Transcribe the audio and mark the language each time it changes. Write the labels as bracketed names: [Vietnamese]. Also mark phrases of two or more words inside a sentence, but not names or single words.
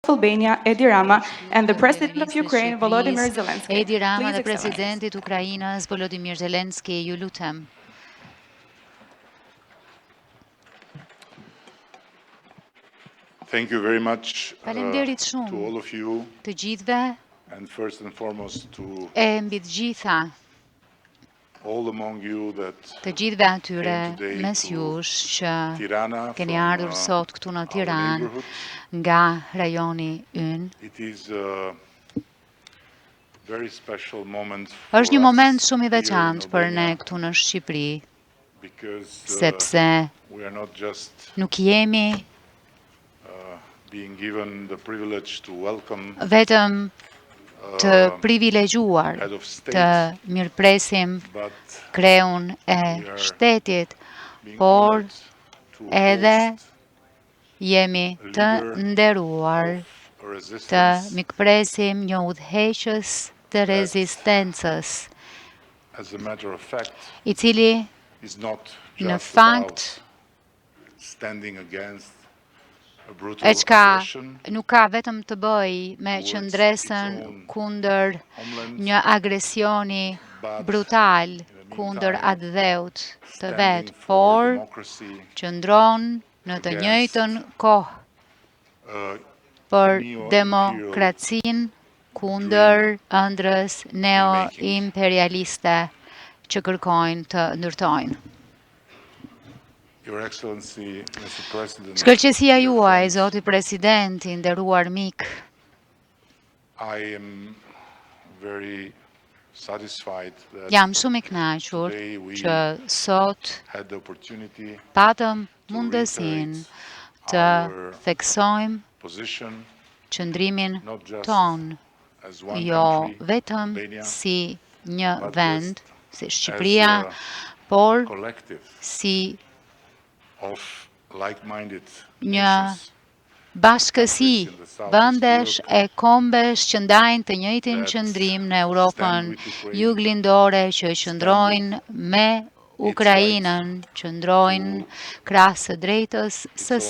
[English] Albania, Edi Rama, and the President of Ukraine, Volodymyr Zelensky. Edi Rama Please, [Albanian] dhe [English] Excellencies. [Albanian] Presidentit Ukrainës, Volodymyr Zelensky, ju lutem. [English] Thank you very much [Albanian] Faleminderit [English] to [Albanian] shumë [English] all of you, [Albanian] të gjithëve [English] and first and foremost to [Albanian] e mbi të gjitha [English] all among you that [Albanian] të gjithëve atyre [English] came today [Albanian] mes [English] to [Albanian] jush që Tirana keni [English] from [Albanian] ardhur sot këtu në [English] our [Albanian] Tiranë [English] neighborhood. [Albanian] nga rajoni ynë. [English] It is a very special moment [Albanian] Është një [English] for [Albanian] moment [English] us [Albanian] shumë i [English] here in [Albanian] veçantë për ne Albania këtu në Shqipëri, [English] because [Albanian] sepse [English] we are not just [Albanian] nuk jemi [English] being given the privilege to welcome [Albanian] vetëm të privilegjuar [English] head of [Albanian] të [English] state, [Albanian] mirëpresim [English] but [Albanian] kreun e [English] we are [Albanian] shtetit, [English] being [Albanian] por [English] honored to [Albanian] edhe [English] host [Albanian] jemi të nderuar [English] a [Albanian] të [English] resistance [Albanian] mikpresim një udhëheqës të rezistencës, [English] as a matter of fact [Albanian] i cili [English] is not [Albanian] në [English] just [Albanian] fakt [English] about standing against a brutal [Albanian] e qka [English] aggression [Albanian] nuk ka vetëm të bëj me [English] towards [Albanian] qëndresën [English] its own [Albanian] kundër [English] homeland, [Albanian] një agresioni [English] but [Albanian] brutal [English] in the [Albanian] kundër [English] meantime [Albanian] atë dheut të [English] standing [Albanian] vetë, [English] for [Albanian] por [English] democracy [Albanian] qëndron në të [English] against [Albanian] njëjtën kohë [English] a [Albanian] për [English] neo-imperial [Albanian] demokracinë kundër ëndrës [English] making. [Albanian] neo-imperialiste që kërkojnë të ndërtojnë. [English] Your Excellency, Mr. President, [Albanian] Shkëlqësia [English] dear [Albanian] juaj, [English] friends, [Albanian] Zoti President, i nderuar mik, [English] I am very satisfied that [Albanian] jam shumë i kënaqur [English] today we [Albanian] që sot [English] had the opportunity [Albanian] patëm [English] to [Albanian] mundësinë [English] reiterate [Albanian] të [English] our [Albanian] theksojmë [English] position [Albanian] qëndrimin [English] not just [Albanian] ton, [English] as one [Albanian] jo [English] country, [Albanian] vetëm Albania, si një [English] but [Albanian] vend, si [English] as [Albanian] Shqipëria, [English] a [Albanian] por [English] collective [Albanian] si [English] of like-minded [Albanian] një [English] nations [Albanian] bashkësi vendesh e kombesh që ndajnë të njëjtin [English] that [Albanian] qëndrim në [English] stand [Albanian] Europën [English] with Ukraine, [Albanian] juglindore, që qëndrojnë me Ukrainën, qëndrojnë krahas së drejtës së [English] its own